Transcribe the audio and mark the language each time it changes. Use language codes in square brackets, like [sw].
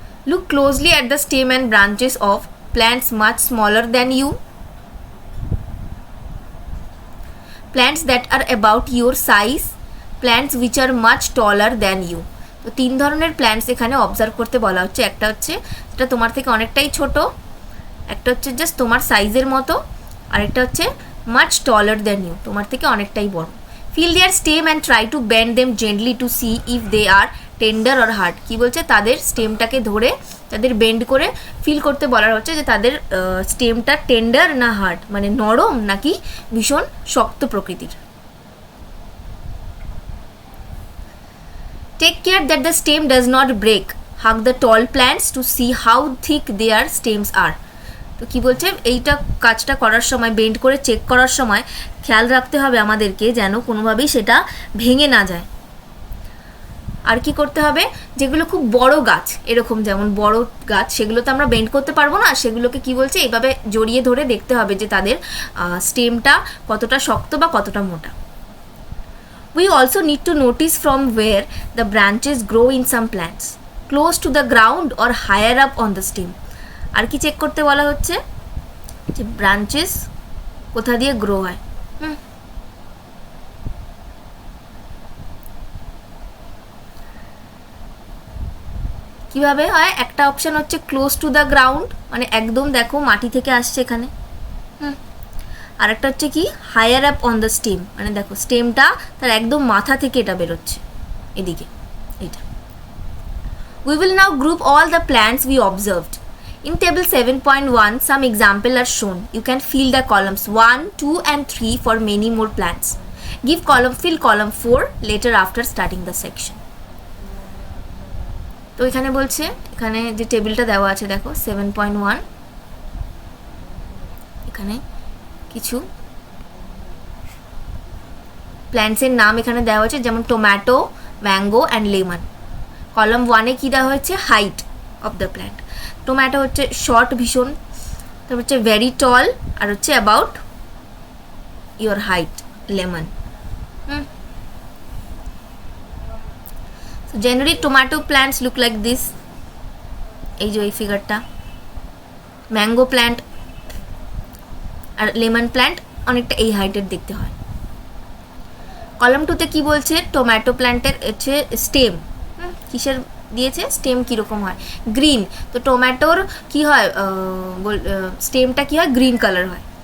[en] Look closely at the stem and branches of plants much smaller than you. Plants that are about your size, plants which are much taller than you. [bn] তো তিন ধরনের plants এখানে observe করতে বলা হচ্ছে। একটা হচ্ছে যেটা তোমার থেকে অনেকটাই ছোট, একটা হচ্ছে জাস্ট তোমার সাইজের মতো, আরেকটা হচ্ছে [en] much taller than you, [bn] তোমার থেকে অনেকটাই বড়। [en] Feel their stem and try to bend them gently to see if they are tender or hard. [bn] কী বলছে, তাদের স্টেমটাকে ধরে তাদের বেন্ড করে ফিল করতে বলার হচ্ছে যে তাদের স্টেমটা টেন্ডার না হার্ড, মানে নরম নাকি ভীষণ শক্ত প্রকৃতির। [en] Take care that the stem does not break, hug the tall plants to see how thick their stems are. [bn] তো কী বলছে, এইটা কাজটা করার সময়, বেন্ড করে চেক করার সময় খেয়াল রাখতে হবে আমাদেরকে যেন কোনোভাবেই সেটা ভেঙে না যায়। আর কি করতে হবে, যেগুলো খুব বড় গাছ, এরকম যেমন বড় গাছ, সেগুলো তো আমরা বেন্ড করতে পারবো না, সেগুলোকে কি বলছে এইভাবে জড়িয়ে ধরে দেখতে হবে যে তাদের স্টেমটা কতটা শক্ত বা কতটা মোটা। [en] We also need to notice from where the branches grow in some plants, close to the ground or higher up on the stem. [bn] আর কি চেক করতে বলা হচ্ছে, যে ব্রাঞ্চেস কোথা দিয়ে গ্রো হয়। কিভাবে হয়, একটা অপশন হচ্ছে [en] close to the ground, [bn] মানে একদম দেখো মাটি থেকে আসছে এখানে। আর একটা হচ্ছে কি [en] higher up on the stem, [bn] মানে দেখো স্টেমটা তার একদম মাথা থেকে এটা বেরোচ্ছে এদিকে, এটা। [en] We will now group all the plants we observed. In table 7.1, some example are shown. You can fill the columns 1, 2 and 3 for many more plants. Fill column 4 later after starting the section. [bn] তো এখানে বলছে, এখানে যে টেবিলটা দেওয়া আছে দেখো 7.1, এখানে কিছু প্ল্যান্টসের নাম এখানে দেওয়া আছে, যেমন tomato, mango and lemon. Column 1-এ কী দেওয়া হয়েছে, [en] Height of the plant. [bn] Tomato হচ্ছে শর্ট ভীষণ, তারপর হচ্ছে ভেরি টল, আর হচ্ছে [en] about your height [bn] lemon. [en] So generally tomato plants look like this, [bn] এই যে এই ফিগারটা। ম্যাঙ্গো প্ল্যান্ট আর লেমন প্ল্যান্ট অনেকটা এই হাইটের দেখতে হয়। কলাম 2-তে কি বলছে, টমেটো প্ল্যান্টের হচ্ছে স্টেম, কিসের দিয়েছে, স্টেম কীরকম হয়, গ্রিন। তো টমেটোর কি হয়, স্টেমটা কি হয়, গ্রিন কালার হয়।